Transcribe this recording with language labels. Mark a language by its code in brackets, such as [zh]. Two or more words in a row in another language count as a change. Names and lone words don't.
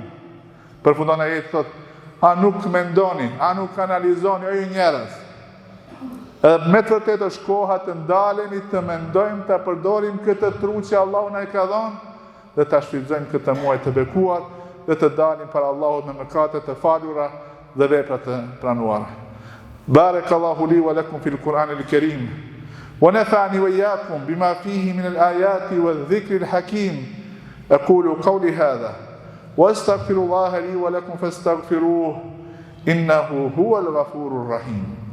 [sq] Përfundon ajet thot: "A nuk mendoni, a nuk analizoni o ju njerëz?" Me të vërtetë është koha të ndalemi, të mendojmë, të përdorim këtë tru që Allahu na e ka dhënë dhe ta shfrytëzojmë këtë muaj të bekuar dhe të dalim para Allahut me mëkate të falura dhe vepra të pranuara. [ar] بارك الله لي ولكم في القرآن الكريم. ونفعني وإياكم بما فيه من الآيات والذكر الحكيم. أقول قولي هذا وأستغفر الله لي ولكم فاستغفروه إنه هو الغفور الرحيم.